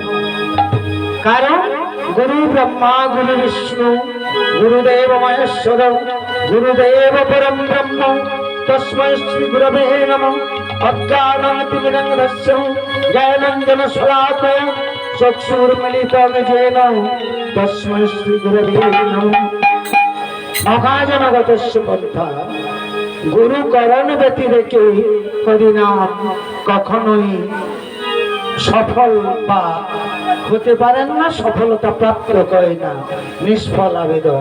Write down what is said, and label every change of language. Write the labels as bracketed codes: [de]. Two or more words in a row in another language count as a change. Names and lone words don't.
[sa] কারণ গুরু ব্রহ্মা গুরু বিষ্ণু গুরুদেব মহেশ্বর গুরুদেব পরম ব্রহ্ম তস্मै শ্রী গুরবে নমঃ। অজ্ঞানাতিমিরন্ধস্য জ্ঞানাঞ্জন শলাকয়া চক্ষুর্মিলিতং येन তস্मै শ্রী গুরবে নমঃ। [bn] মহাজনগতস্য পন্থা গুরুকরণ ব্যতি রেখে হরিনাম কখনোই সফল বা হতে পারেন না, সফলতা প্রাপ্ত করে না, নিষ্ফল আবেদন।